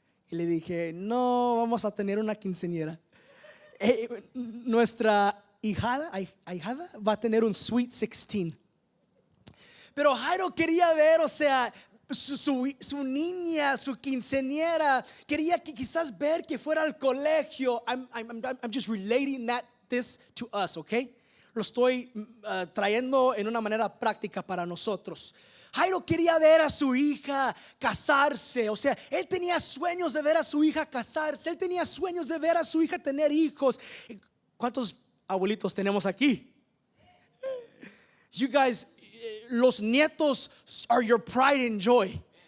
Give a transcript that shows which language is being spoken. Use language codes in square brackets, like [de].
[es] Y le dije: no, vamos a tener una quinceañera. Nuestra ahijada va a tener un Sweet 16. Pero Jairo quería ver, o sea, su niña, su quinceañera. Quería que quizás ver que fuera al colegio. [en] I'm just relating this to us, okay? [es] Lo estoy trayendo en una manera práctica para nosotros. Jairo quería ver a su hija casarse. O sea, él tenía sueños de ver a su hija casarse. Él tenía sueños de ver a su hija tener hijos. ¿Cuántos abuelitos tenemos aquí? [en] You guys, [es] los nietos [en] are your pride and joy.